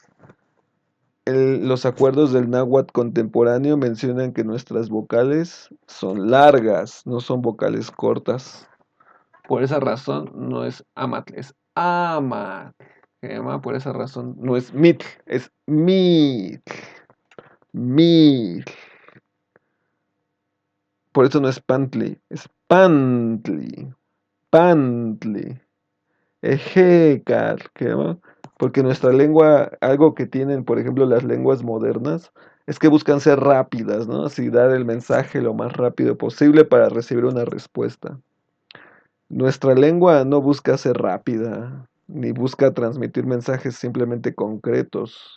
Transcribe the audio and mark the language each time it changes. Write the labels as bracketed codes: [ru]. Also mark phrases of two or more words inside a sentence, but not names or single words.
[es] Los acuerdos del náhuatl contemporáneo mencionan que nuestras vocales son largas, no son vocales cortas. Por esa razón no es amatl, es amatl. Por esa razón no es mitl, es mitl. Mitl. Por eso no es pantli, es pantli. Pantli. Ejecal, porque nuestra lengua, algo que tienen, por ejemplo, las lenguas modernas, es que buscan ser rápidas, ¿no? Así dar el mensaje lo más rápido posible para recibir una respuesta. Nuestra lengua no busca ser rápida, ni busca transmitir mensajes simplemente concretos.